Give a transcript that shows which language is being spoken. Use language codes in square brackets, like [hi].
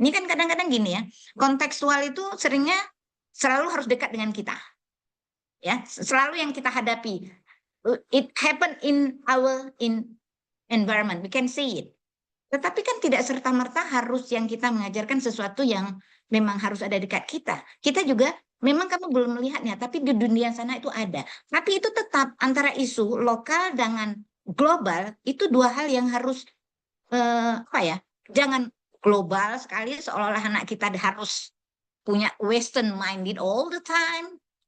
[id] Ini kan kadang-kadang gini ya, kontekstual itu seringnya selalu harus dekat dengan kita. Ya, selalu yang kita hadapi. [en] It happen in our environment, we can see it. [id] Tetapi kan tidak serta-merta harus yang kita mengajarkan sesuatu yang memang harus ada dekat kita. Kita juga, memang kamu belum melihatnya, tapi di dunia sana itu ada. Tapi itu tetap antara isu lokal dengan global, itu dua hal yang harus, jangan global sekali, seolah-olah anak kita harus punya [en] western minded all the time.